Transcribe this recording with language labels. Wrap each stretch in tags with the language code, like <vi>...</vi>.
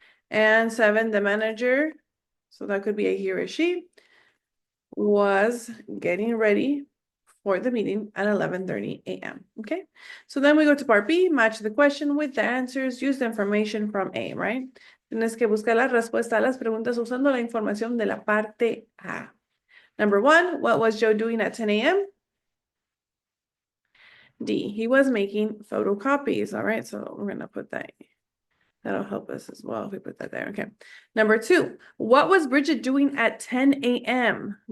<en>And 7, the manager, so that could be a he or a she, was getting ready for the meeting at 11:30 a.m. Okay, so then we go to part B, match the question with the answers, use the information from A, right?</en> <es>Tienes que buscar la respuesta a las preguntas usando la información de la parte A.</es> <en>Number 1, what was Joe doing at 10 a.m.? D, he was making photocopies. All right, so we're going to put that. That'll help us as well if we put that there. Okay. Number 2, what was Bridget doing at 10 a.m.?</en>